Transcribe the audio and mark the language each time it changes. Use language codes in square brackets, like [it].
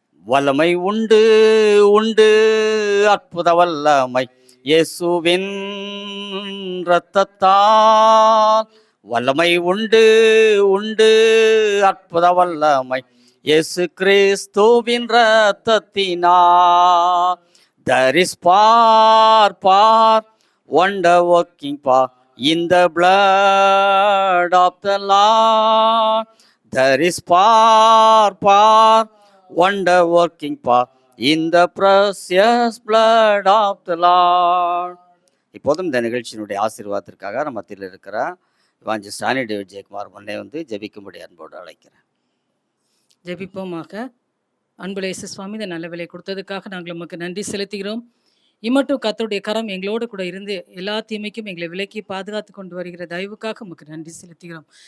[ta] வல்லமை உண்டு உண்டு அற்புத வல்லமை இயேசுவின் இரத்தத்தால். வல்லமை உண்டு உண்டு அற்புத வல்லமை இயேசு கிறிஸ்துவின் இரத்தத்தினால். [en] There is power, wonder working power in the blood of the Lord. There is power, wonder working power in the precious blood of the Lord. [ta] இப்போதும் இந்த நிகழ்ச்சியினுடைய ஆசீர்வாதத்திற்காக நம்ம மத்தியில் இருக்கிற இவாஞ்சலிஸ்ட் ஆனி டேவிட் ஜெயக்குமார் முன்னே வந்து ஜெபிக்கும்படி அன்போடு அழைக்கிறேன். ஜெபிப்போமாக. அன்புள்ள இயேசு சுவாமி, இந்த நல்ல வேலை கொடுத்ததுக்காக நாங்கள் உமக்கு நன்றி செலுத்துகிறோம். இம்மட்டும் கர்த்தருடைய கரம் எங்களோடு கூட இருந்து எல்லா தீமைக்கும் எங்களை விலக்கி பாதுகாத்து கொண்டு வருகிற தயவுக்காக உமக்கு நன்றி செலுத்துகிறோம்.